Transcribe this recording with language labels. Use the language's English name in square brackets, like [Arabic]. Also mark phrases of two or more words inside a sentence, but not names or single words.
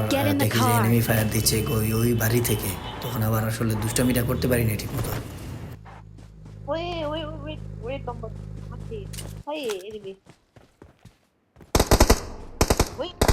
[English] Get in the [Bangla] দেখি যে [English] car. enemy fire [Bangla] দিচ্ছে ওই বাড়ি থেকে, তখন আবার আসলে দুষ্টামিটা করতে পারিনি ঠিক মতো। [Vietnamese] Ôi, ôi, ôi, ôi, tông bật mắt thì thấy enemy. Ôi,